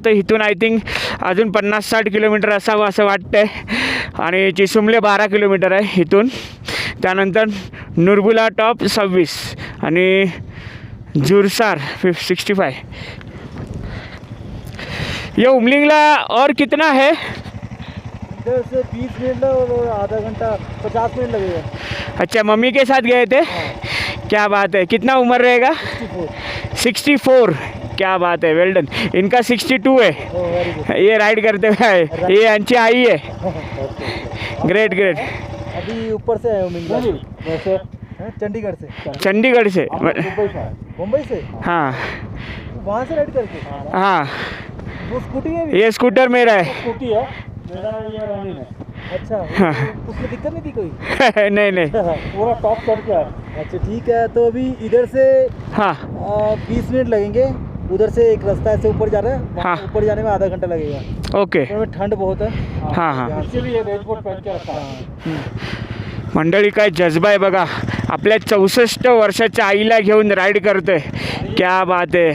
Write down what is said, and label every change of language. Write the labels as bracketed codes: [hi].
[mr] तर इथून [en] I think [mr] अजून 50-60 किलोमीटर असावं असं वाटतं आहे. आणि चिसुमले 12 किलोमीटर आहे इथून. त्यानंतर नुरबुला टॉप 26 आणि जुरसार 65. [hi] ये उमलिंगला और कितना है? इधर से 20 मिनट और आधा घंटा 50 मिनट लगेगा. अच्छा, मम्मी के साथ गए थे? क्या बात है. कितना उम्र रहेगा? 64. क्या बात है, [en] Well done. [hi] इनका 62 है. [en] Very good. [hi] ये राइड करते हुए आए. ये यांची आई है. [en] Great great. [hi] अभी ऊपर से आए हो मिंगला. वैसे चंडीगढ़ से. चंडीगढ़ से. मुंबई से. हाँ वहाँ से राइड करके. हाँ, वो स्कूटी है भी. ये स्कूटर मेरा है. स्कूटी है मेरा, ये रनिंग है. अच्छा, हाँ. उसमें दिक्कत नहीं थी कोई? नहीं नहीं. पूरा टॉप चढ़ के आया. अच्छा ठीक है. तो अभी इधर से हाँ 20 मिनट लगेंगे. उधर से एक रास्ता ऐसे ऊपर जा रहा है. वहाँ हाँ. ऊपर जाने में आधा घंटा लगेगा. ओके. तो में ठंड बहुत है. हाँ हाँ. इसीलिए रेनकोट पहन के रखा है. [mr] मंडळी काय जज्बा आहे बघा. आपल्या 64 वर्षाच्या आईला घेऊन राईड करतोय. [hi] क्या बात [mr] आहे.